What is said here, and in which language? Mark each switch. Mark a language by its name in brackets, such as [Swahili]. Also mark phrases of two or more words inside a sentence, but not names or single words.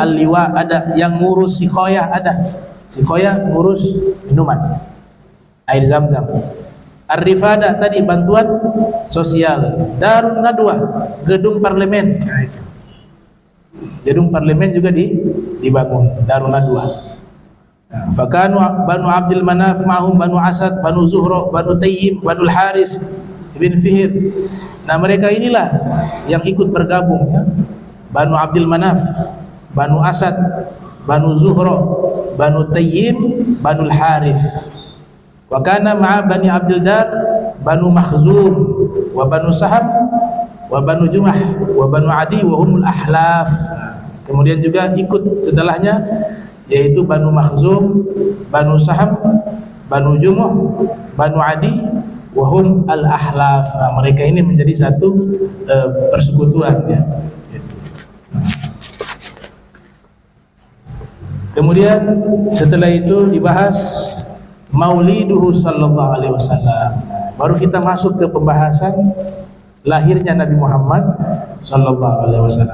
[Indonesian] Al-liwa ada, yang ngurus sikoyah ada. Sikoyah ngurus minuman, air zam-zam. Ar-Rifada tadi bantuan sosial. Darun Nadwa, gedung parlemen. Gedung parlemen juga dibangun, Darun Nadwa. [Arabic] فكان بنو عبد مناف معهم بنو أسد بنو زهرة بنو تيم بنو الحارث بن فهر. [Indonesian] Nah, mereka inilah yang ikut bergabung ya. Banu Abdul Manaf, Banu Asad, Banu Zuhra, Banu Tayyim, Banu Al-Harith. [Arabic] وكان مع بني عبد الدار بنو مخزوم وبنو سهم وبنو جمح وبنو عدي وهم الأحلاف. [Indonesian] Kemudian juga ikut setelahnya yaitu Banu Makhzum, Banu Saham, Banu Jumah, Banu Adi, [Arabic] وهم الأحلاف. [Indonesian] Nah, mereka ini menjadi satu persekutuan ya. Kemudian setelah itu dibahas Mauliduhu [Arabic] صلى الله عليه وسلم. [Indonesian] Baru kita masuk ke pembahasan lahirnya Nabi Muhammad [Arabic] صلى الله عليه وسلم.